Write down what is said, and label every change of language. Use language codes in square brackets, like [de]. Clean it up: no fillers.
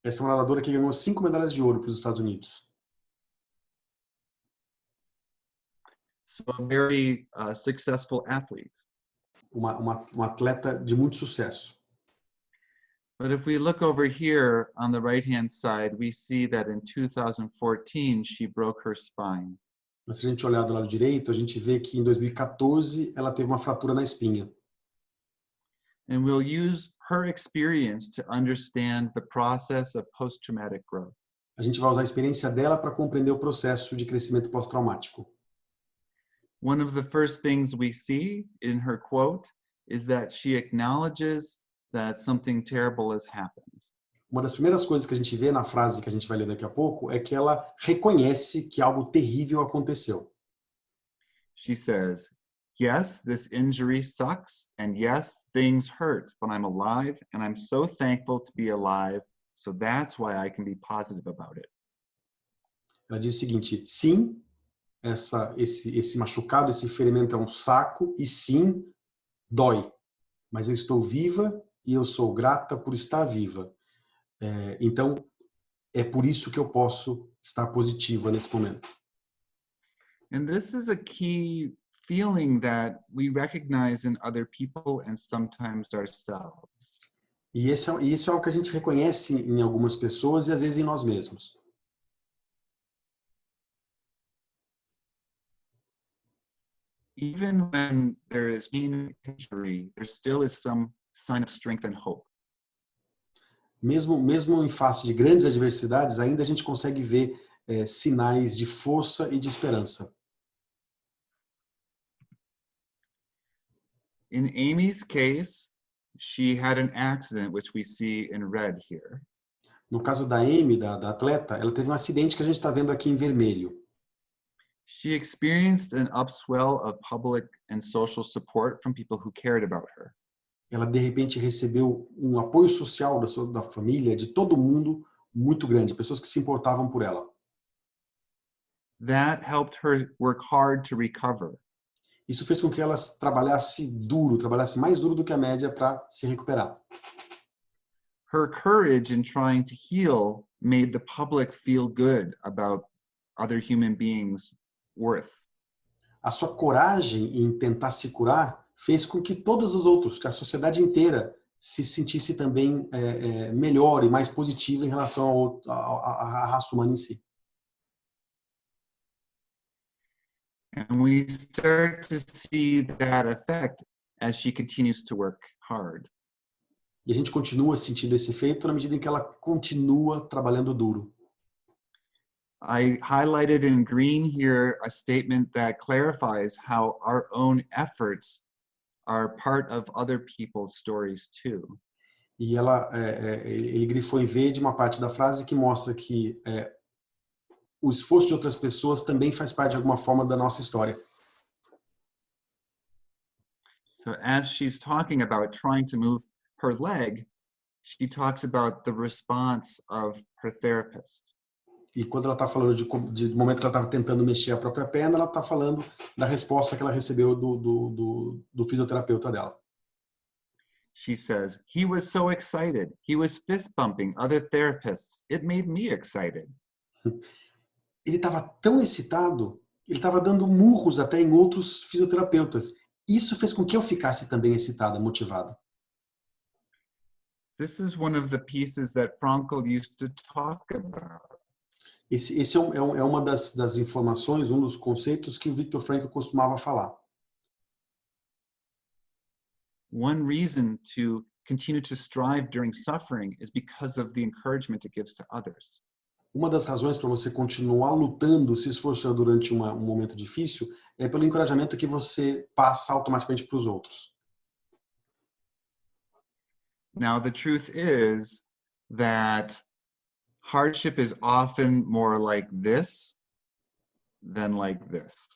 [pt] Essa é uma nadadora que ganhou 5 medalhas de ouro para os Estados Unidos. [en] So a very successful athlete. [pt] Um atleta de muito sucesso. [en] But if we look over here on the right-hand side, we see that in 2014, she broke her spine. [pt] Mas se a gente olhar do lado direito, a gente vê que em 2014 ela teve uma fratura na espinha. [en] And we'll use her experience to understand the process of post-traumatic growth. [pt] A gente vai usar a experiência dela para compreender o processo de crescimento pós-traumático. [en] One of the first things we see in her quote is that she acknowledges that something terrible has happened. [pt] Uma das primeiras coisas que a gente vê na frase que a gente vai ler daqui a pouco é que ela reconhece que algo terrível aconteceu. [en] She says, yes, this injury sucks, and yes, things hurt, but I'm alive, and I'm so thankful to be alive, so that's why I can be positive about it. [pt] Ela diz o seguinte: sim, esse machucado, esse ferimento é um saco, e sim, dói. Mas eu estou viva e eu sou grata por estar viva. Então, é por isso que eu posso estar positiva nesse momento. [en] And this is a key feeling that we recognize in other people and sometimes ourselves. [pt] E isso é algo que a gente reconhece em algumas pessoas e às vezes em nós mesmos. [en] Even when there is injury, there still is some sign of strength and hope. [pt] Mesmo em face de grandes adversidades, ainda a gente consegue ver sinais de força e de esperança. [en] In Amy's case, she had an accident, which we see in red here. [pt] No caso da Amy, da atleta, ela teve um acidente que a gente está vendo aqui em vermelho. [en] She experienced an upswell of public and social support from people who cared about her. [pt] Ela, de repente, recebeu um apoio social da família, de todo mundo, muito grande, pessoas que se importavam por ela. [en] That helped her work hard to recover. [pt] Isso fez com que ela trabalhasse mais duro do que a média para se recuperar. [en] Her courage in trying to heal made the public feel good about other human beings' worth. [pt] A sua coragem em tentar se curar fez com que todos os outros, que a sociedade inteira, se sentisse também melhor e mais positiva em relação à raça humana em si. [en] And we start to see that effect as she continues to work hard. [pt] E a gente continua sentindo esse efeito na medida em que ela continua trabalhando duro. [en] I highlighted in green here a statement that clarifies how our own efforts are part of other people's stories too. [pt] E ele grifou em verde uma parte da frase que mostra que o esforço de outras pessoas também faz parte de alguma forma da nossa história. [en] So as she's talking about trying to move her leg, she talks about the response of her therapist. [pt] E quando ela está falando do momento que ela estava tentando mexer a própria perna, ela está falando da resposta que ela recebeu do fisioterapeuta dela. [en] She says, he was so excited. He was fist bumping other therapists. It made me excited. [pt] Ele estava tão excitado, ele estava dando murros até em outros fisioterapeutas. Isso fez com que eu ficasse também excitada, motivada. [en] This is one of the pieces that Frankl used to talk about. [pt] Esse é uma das informações, um dos conceitos que o Viktor Frankl costumava falar. [en] One reason to continue to strive during suffering is because of the encouragement it gives to others. [pt] Uma das razões para você continuar lutando, se esforçando durante um momento difícil, é pelo encorajamento que você passa automaticamente para os outros. [en] Now, the truth is that hardship is often more like this than like this.